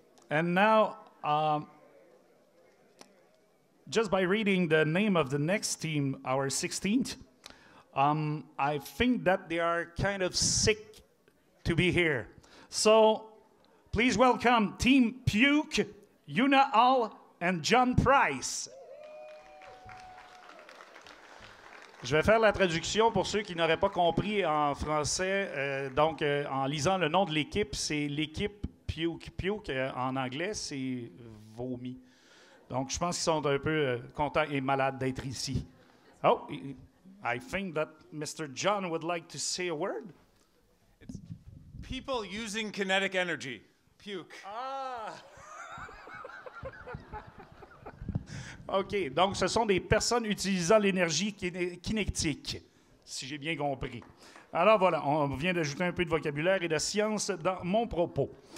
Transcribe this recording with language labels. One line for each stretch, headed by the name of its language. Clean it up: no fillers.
English: And now, just by reading the name of the next team, our 16th, I think that they are kind of sick to be here. So please welcome Team Puke, Yuna Hall, and John Price.
French: Je vais faire la traduction pour ceux qui n'auraient pas compris en français. En lisant le nom de l'équipe, c'est l'équipe puke. Puke, en anglais, c'est vomi. Donc, je pense qu'ils sont un peu contents et malades d'être ici.
English: Oh, I think that Mr. John would like to say a word. It's people using kinetic energy. Puke. Ah!
French: OK, donc ce sont des personnes utilisant l'énergie kinétique, si j'ai bien compris. Alors voilà, on vient d'ajouter un peu de vocabulaire et de science dans mon propos.